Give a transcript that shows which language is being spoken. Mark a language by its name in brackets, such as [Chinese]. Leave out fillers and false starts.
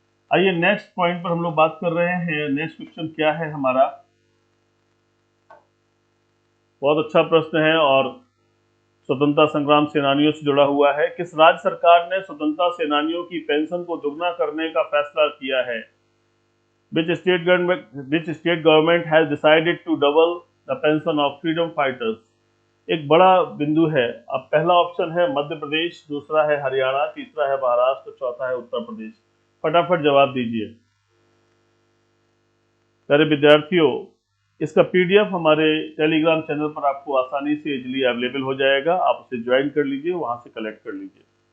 [Hindi] आइए next point पर हम लोग बात कर रहे हैं। नेक्स्ट क्वेश्चन क्या है हमारा? बहुत अच्छा प्रश्न है और स्वतंत्रता संग्राम सेनानियों से जुड़ा हुआ है। किस राज्य सरकार ने स्वतंत्रता सेनानियों की पेंशन को दुगना करने का फैसला किया है? [English] Which state government has decided to double the pension of freedom fighters? [Hindi] एक बड़ा बिंदु है। अब पहला ऑप्शन है मध्य प्रदेश, दूसरा है हरियाणा, तीसरा है महाराष्ट्र, चौथा है उत्तर प्रदेश। फटाफट जवाब दीजिए। प्यारे विद्यार्थियों, इसका पीडीएफ हमारे टेलीग्राम चैनल पर आपको आसानी से इजीली अवेलेबल हो जाएगा, आप उसे ज्वाइन कर लीजिए, वहां से कलेक्ट कर लीजिए।